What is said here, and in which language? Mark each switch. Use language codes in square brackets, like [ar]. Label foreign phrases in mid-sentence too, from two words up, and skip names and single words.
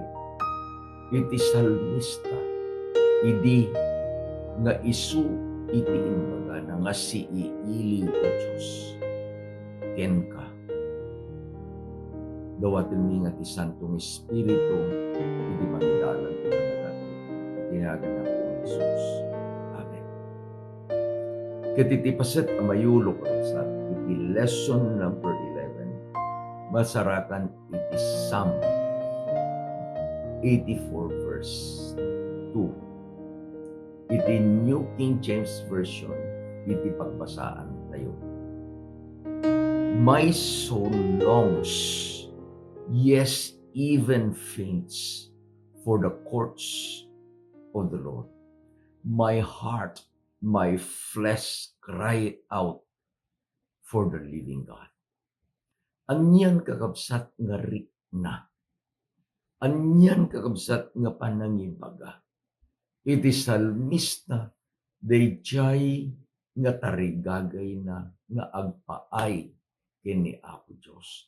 [ilo] Iti salmista idi nga isu iti imbaga na nga iliw o Diyos ken ka. Dawaten mi nga ti Santong Espiritu iti mangidalan ti natin. Tinagan na po Jesus. Amen. Ket iti paset a mayulo sa iti [en] lesson number [ilo] 11, masarakan iti Psalm 84 verse 2. Iti New King James Version, iti pagbasaan tayo. [en] My soul longs, yes, even faints for the courts of the Lord. My heart, my flesh cry out for the living God. [ilo] Anyan kakabsat nga rikna. Anyan kakabsat nga panangibaga. Iti salmista dayjay nga tarigagay na nga agpaay kini Apo Diyos.